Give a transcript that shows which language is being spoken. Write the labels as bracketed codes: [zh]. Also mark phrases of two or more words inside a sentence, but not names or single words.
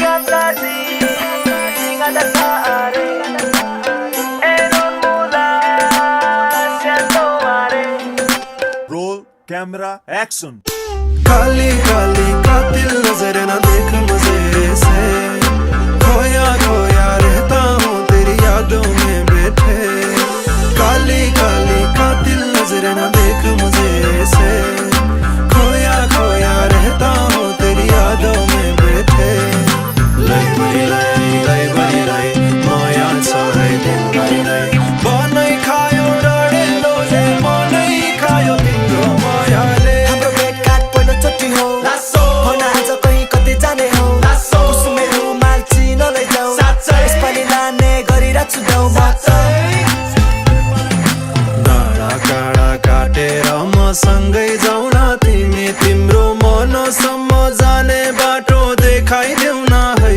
[en] Roll camera action. [hi] काली काली कातिल नजर न देख मुझे से, खोया खोया रहता हूँ तेरी यादों में बैठे। काली काली कातिल नजर न देख मुझे से, खोया खोया रहता हूँ तेरी यादों में बैठे। [ne] लै बरी लै माया छ है दिन भरि नै, बनै खायो डढेलो जे मनै खायो तिम्रो मायाले। डाँडा काँडा काटेर मसँगै जाउँ न तिमी, तिम्रो मनसम्म जाने बाटो देखाइदेऊ न है।